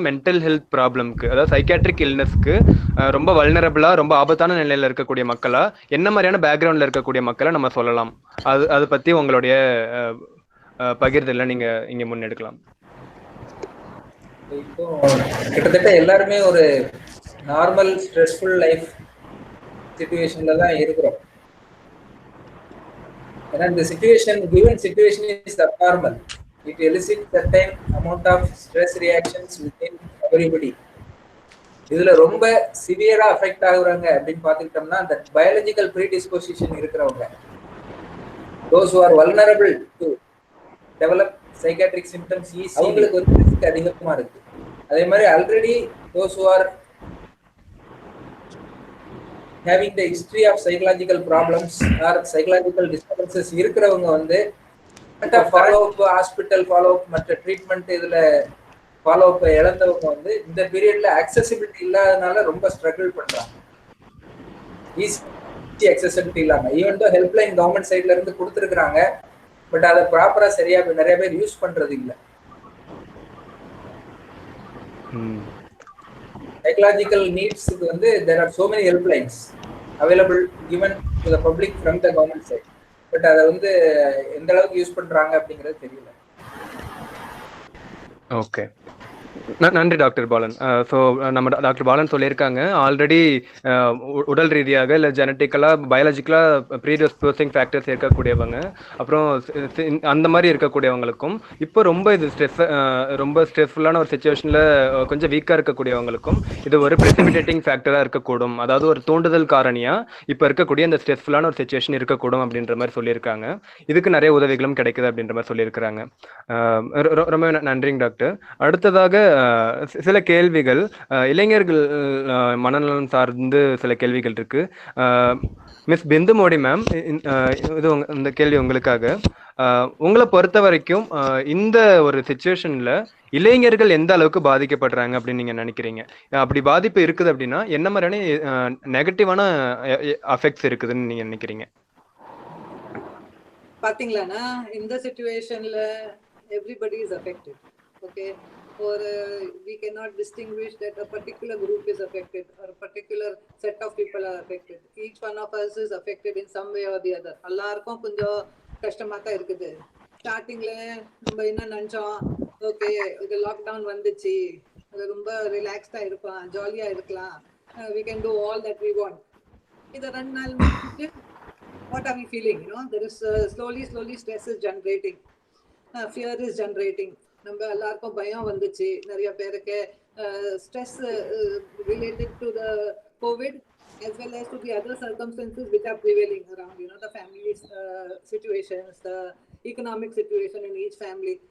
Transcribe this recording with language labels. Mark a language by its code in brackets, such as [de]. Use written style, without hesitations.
[ta] Mental health ப்ராப்ளம்க்கு, அதாவது psychiatric இல்னஸ்க்கு ரொம்ப வல்னரபிளா, ரொம்ப ஆபத்தான நிலையில இருக்கக்கூடிய மக்களா, என்ன மாதிரியான பேக்ரவுண்ட்ல இருக்கக்கூடிய மக்களை நம்ம சொல்லலாம்? அது பத்தி உங்களுடைய பகிர்தல நீங்க இங்க முன்னெடுக்கலாம். இப்போ கிட்டத்தட்ட எல்லாருமே ஒரு நார்மல் ஸ்ட்ரெஸ்ஃபுல் லைஃப் சிச்சுவேஷன்ல தான் இருக்கிறோம். ஏன்னா இந்த [en] given situation is abnormal. It elicits certain amount of stress reactions within everybody. [ta] இதுல ரொம்ப சிவியரா அஃபெக்ட் ஆகுறாங்க அப்படின்னு பார்த்துக்கிட்டோம்னா அந்த பயாலஜிக்கல் ப்ரீடிஸ்போசிஷன் இருக்கிறவங்க, [en] those who are vulnerable to develop psychiatric symptoms, [ta] அவங்களுக்கு வந்து ரிஸ்க் அதிகமா இருக்கு. அதே மாதிரி already [en] those who are having the history of psychological problems or psychological disturbances [ta] இருக்கிறவங்க வந்து follow up, hospital follow up, மற்ற ட்ரீட்மெண்ட் இதுல ஃபாலோ அப் இழந்தவங்க வந்து இந்த பீரியட்ல அக்சசிபிலிட்டி இல்லாதனால ரொம்ப ஸ்ட்ரகிள் பண்றாங்க. ஈஸி அக்சசிபிலிட்டி இல்லாம ஈவன் தோ ஹெல்ப்லைன் கவர்மெண்ட் சைட்ல இருந்து கொடுத்துருக்காங்க, பட் அதை ப்ராப்பரா சரியா நிறைய பேர் யூஸ் பண்றது இல்லை. சைக்கலாஜிக்கல் நீட்ஸ்க்கு வந்து [en] there are so many helplines available given to the public from the government side, [ta] but அதை வந்து எந்த அளவுக்கு யூஸ் பண்றாங்க அப்படிங்கிறது தெரியல. ஓகே, நன்றி டாக்டர் பாலன். ஸோ நம்ம டாக்டர் பாலன் சொல்லியிருக்காங்க, ஆல்ரெடி உடல் ரீதியாக இல்லை ஜெனட்டிக்கலாக பயாலஜிக்கலாக ப்ரீடிஸ்போசிங் ஃபேக்டர்ஸ் இருக்கக்கூடியவங்க, அப்புறம் அந்த மாதிரி இருக்கக்கூடியவங்களுக்கும் இப்போ ரொம்ப இது ரொம்ப ஸ்ட்ரெஸ்ஃபுல்லான ஒரு சுச்சுவேஷனில் கொஞ்சம் வீக்காக இருக்கக்கூடியவங்களுக்கும் இது ஒரு ப்ரெசிபிடேட்டிங் ஃபேக்டராக இருக்கக்கூடும், அதாவது ஒரு தூண்டுதல் காரணியாக இப்போ இருக்கக்கூடிய இந்த ஸ்ட்ரெஸ்ஃபுல்லான ஒரு சுச்சுவேஷன் இருக்கக்கூடும் அப்படின்ற மாதிரி சொல்லியிருக்காங்க. இதுக்கு நிறைய உதவிகளும் கிடைக்குது அப்படின்ற மாதிரி சொல்லியிருக்கிறாங்க. ரொம்ப நன்றிங்க டாக்டர். அடுத்ததாக சில கேள்விகள் இளைஞர்கள் மனநலம் சார்ந்து சில கேள்விகள் இருக்கு. மிஸ் பிந்து மோடி மேம், இது இந்த கேள்வி உங்களுக்காக. உங்களை பொறுத்த வரைக்கும் இந்த ஒரு சிச்சுவேஷன்ல இளைஞர்கள் எந்த அளவுக்கு பாதிக்கப்படுறாங்க அப்படின்னு நீங்க நினைக்கிறீங்க? அப்படி பாதிப்பு இருக்குது அப்படின்னா என்ன மாதிரியான நெகட்டிவான அஃபெக்ட்ஸ் இருக்குதுன்னு நீங்க நினைக்கிறீங்க? பாத்தீங்களானா இந்த சிச்சுவேஷன்ல [en] everybody is affected, okay, or we cannot distinguish that a particular group is affected or a particular set of people are affected. Each one of us is affected in some way or the other. [ta] எல்லாருக்கும் கொஞ்சம் கஷ்டமா தான் இருக்குது. ஸ்டார்டிங்ல நம்ம என்ன நினைச்சோம், okay இது லாக்டவுன் வந்துச்சு, அது ரொம்ப ரிலாக்ஸ்டா இருக்கலாம், ஜாலியா இருக்கலாம், [en] we can do all that we want. [ta] இது 2 நாள் [en] what are we feeling? You know, there is slowly stress is generating, fear is generating. [ta] நம்ம எல்லாருக்கும் பயம் வந்துச்சு, நிறைய பேருக்கு stress [en] related to the COVID as well as to the other circumstances which are prevailing around, you know, the family situations, the economic situation in each family.